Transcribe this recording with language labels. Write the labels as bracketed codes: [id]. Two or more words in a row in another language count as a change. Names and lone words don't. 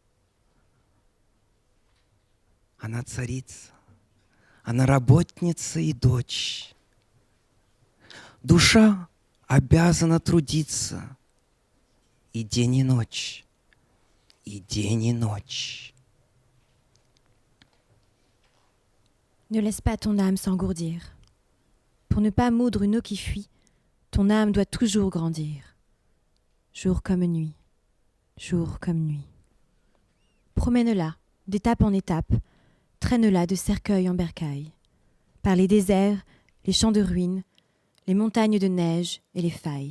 [ru] Она царица, она работница и дочь. Душа обязана трудиться и день и ночь, и день и ночь. [fr] Ne laisse pas ton âme s'engourdir. Pour ne pas moudre une eau qui fuit, ton âme doit toujours grandir. Jour comme nuit, jour comme nuit. Promène-la d'étape en étape, traîne-la de cercueil en bercail, par les déserts, les champs de ruines, les montagnes de neige et les failles.